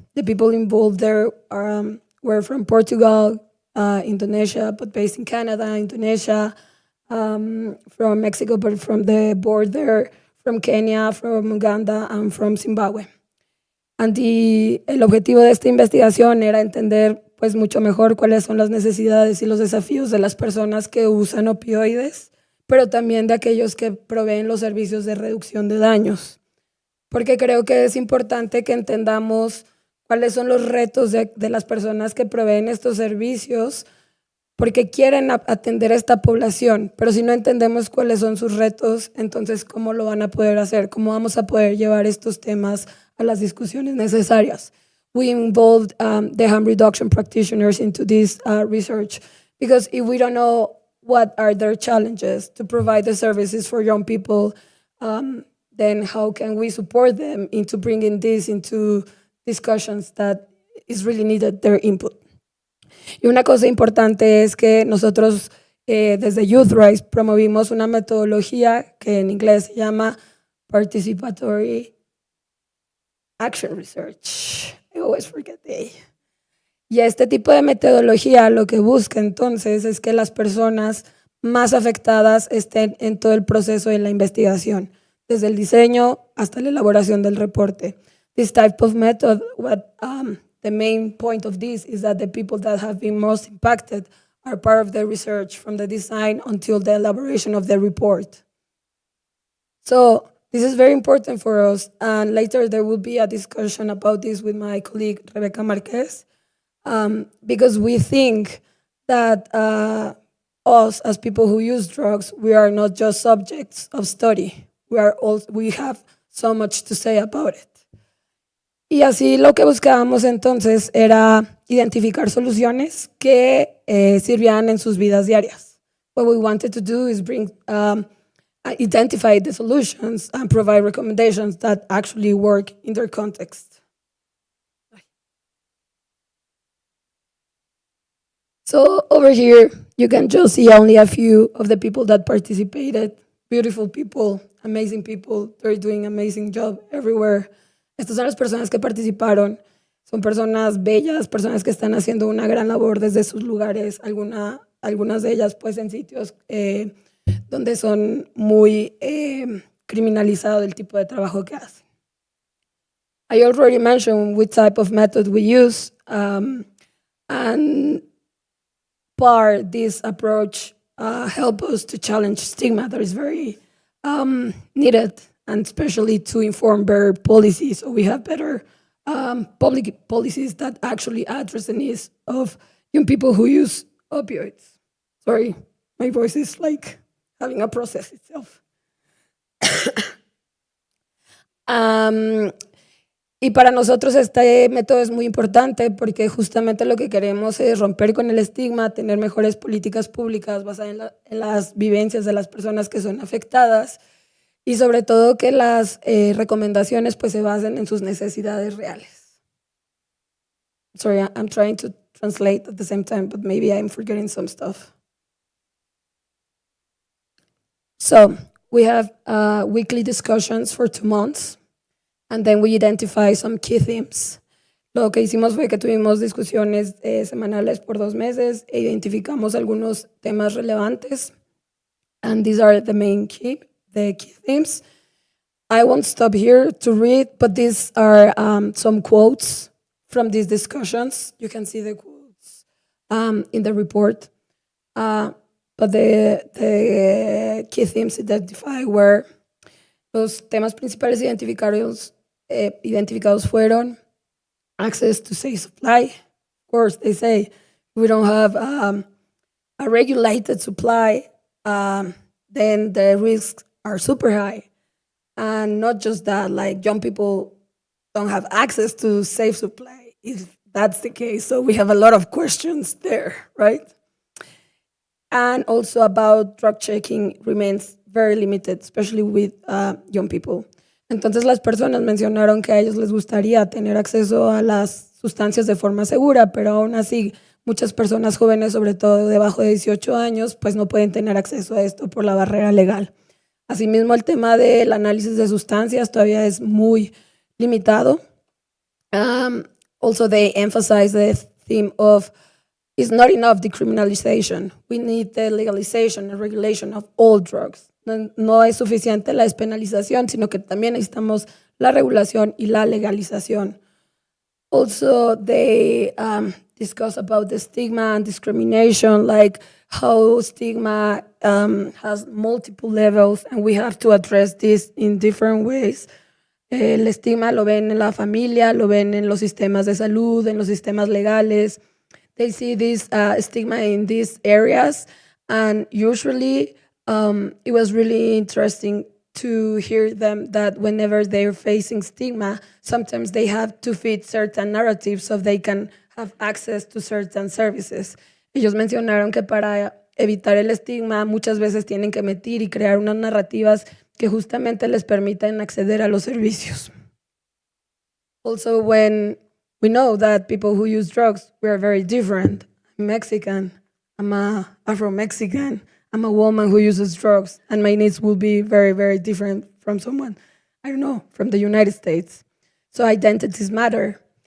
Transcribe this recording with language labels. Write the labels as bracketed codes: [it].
[en] The people involved there were from Portugal, Indonesia, but based in Canada, Indonesia, from Mexico, but from the border, from Kenya, from Uganda, and from Zimbabwe. [es] El objetivo de esta investigación era entender pues, mucho mejor cuáles son las necesidades y los desafíos de las personas que usan opioides, pero también de aquellos que proveen los servicios de reducción de daños. Porque creo que es importante que entendamos cuáles son los retos de las personas que proveen estos servicios, porque quieren atender a esta población, pero si no entendemos cuáles son sus retos, entonces ¿cómo lo van a poder hacer? ¿Cómo vamos a poder llevar estos temas a las discusiones necesarias? [en] We involved the harm reduction practitioners into this research, because if we don't know what are their challenges to provide the services for young people, then how can we support them into bringing this into discussions that is really needed their input? [es] Y una cosa importante es que nosotros desde Youth Rise promovimos una metodología que en inglés se llama [en] Participatory Action Research. I always forget the A. [es] Y este tipo de metodología lo que busca entonces es que las personas más afectadas estén en todo el proceso de la investigación, desde el diseño hasta la elaboración del reporte. [en] This type of method, the main point of this is that the people that have been most impacted are part of the research from the design until the elaboration of the report. So this is very important for us, and later there will be a discussion about this with my colleague Rebeca Marquez, because we think that us as people who use drugs, we are not just subjects of study. We have so much to say about it. [es] Y así lo que buscábamos entonces era identificar soluciones que sirvieran en sus vidas diarias. [en] What we wanted to do is identify the solutions and provide recommendations that actually work in their context. So over here, you can just see only a few of the people that participated. Beautiful people, amazing people. They're doing an amazing job everywhere. [es] Estas son las personas que participaron. Son personas bellas, personas que están haciendo una gran labor desde sus lugares. Algunas de ellas pues en sitios donde son muy criminalizado el tipo de trabajo que hacen. [en] I already mentioned which type of method we use, and this approach help us to challenge stigma that is very needed, and especially to inform better policies, so we have better public policies that actually address the needs of young people who use opioids. Sorry, my voice is like having a process itself. [es] Y para nosotros este método es muy importante porque justamente lo que queremos es romper con el estigma, tener mejores políticas públicas basadas en las vivencias de las personas que son afectadas y sobre todo que las recomendaciones pues se basen en sus necesidades reales. [en] Sorry, I'm trying to translate at the same time, but maybe I'm forgetting some stuff. So we have weekly discussions for 2 months, and then we identify some key themes. [es] Lo que hicimos fue que tuvimos discusiones semanales por 2 meses e identificamos algunos temas relevantes, [en] and these are the key themes. I won't stop here to read, but these are some quotes from these discussions. You can see the quotes in the report. But the key themes identified were, [es] los temas principales identificados fueron [en] access to safe supply. Of course, they say we don't have a regulated supply, then the risks are super high. And not just that, like young people don't have access to safe supply, if that's the case. So we have a lot of questions there, right? And also about drug checking remains very limited, especially with young people. [es] Entonces las personas mencionaron que a ellos les gustaría tener acceso a las sustancias de forma segura, pero aún así muchas personas jóvenes, sobre todo debajo de 18 años, pues no pueden tener acceso a esto por la barrera legal. Asimismo, el tema del análisis de sustancias todavía es muy limitado. [en] Also, they emphasize the theme of it's not enough decriminalization. We need the legalization and regulation of all drugs. [es] No es suficiente la despenalización, sino que también necesitamos la regulación y la legalización. [en] Also, they discuss about the stigma and discrimination, like how stigma has multiple levels, and we have to address this in different ways. [es] El estigma lo ven en la familia, lo ven en los sistemas de salud, en los sistemas legales. [en] They see this stigma in these areas, and usually it was really interesting to hear them that whenever they're facing stigma, sometimes they have to fit certain narratives so they can have access to certain services. [es] Ellos mencionaron que para evitar el estigma muchas veces tienen que meter y crear unas narrativas que justamente les permitan acceder a los servicios. [en] Also, when we know that people who use drugs, we are very different. I'm Mexican, I'm Afro-Mexican, I'm a woman who uses drugs, and my needs will be very, very different from someone I don't know, from the United States. So identities matter.